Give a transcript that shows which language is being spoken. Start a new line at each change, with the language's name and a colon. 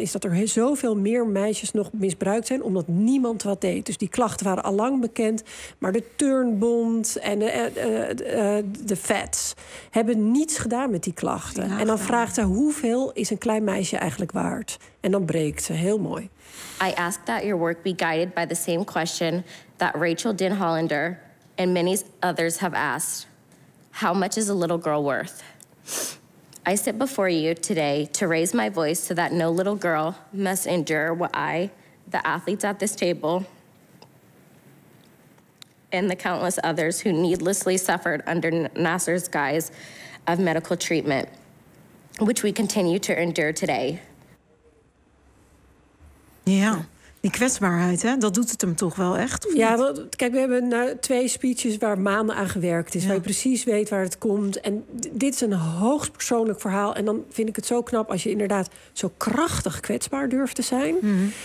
Dutch: is dat er zoveel meer meisjes nog misbruikt zijn... omdat niemand wat deed. Dus die klachten waren allang bekend. Maar de Turnbond en de Feds hebben niets gedaan met die klachten. En dan vraagt ze hoeveel is een klein meisje eigenlijk waard? En dan breekt ze, heel mooi.
English: I ask that your work be guided by the same question... that Rachel Denhollander and many others have asked. How much is a little girl worth? I sit before you today to raise my voice so that no little girl must endure what I, the athletes at this table, and the countless others who needlessly suffered under Nassar's guise of medical treatment, which we continue to endure today. Yeah.
Dutch: Die kwetsbaarheid, hè? Dat doet het hem toch wel echt? Of ja, niet? Want kijk, we hebben twee speeches waar maanden aan gewerkt is. Ja. Waar je precies weet waar het komt. En dit is een hoogst persoonlijk verhaal. En dan vind ik het zo knap als je inderdaad zo krachtig kwetsbaar durft te zijn. Mm-hmm.